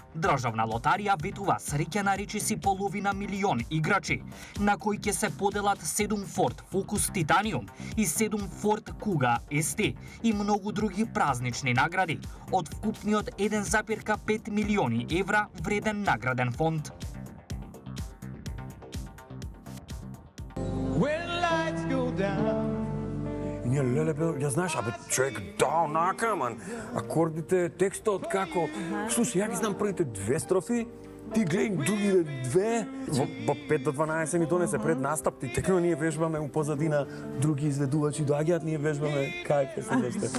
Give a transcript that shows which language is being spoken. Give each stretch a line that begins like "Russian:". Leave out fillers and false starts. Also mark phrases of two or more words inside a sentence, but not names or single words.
Macedonian: Државна лотарија ветува среќа на речиси половина милион играчи, на кои ќе се поделат 7 Ford Focus Titanium и 7 Ford Kuga ST и многу други празнични награди од вкупниот 1,5 милиони евра вреден награден фонд.
English: When lights go down.
Macedonian: И ние леле, ја знаеш, абе човек, да, онака, ман, акордите, текстот, како... Слушай, ја ги знам првите 2 строфи, ти гледај другите 2, во 5 до 12 ни донесе пред настап, ти текно ние вежбаме у позадина, други изведувачи доаѓаат, ние вежбаме кај ќе се нешто.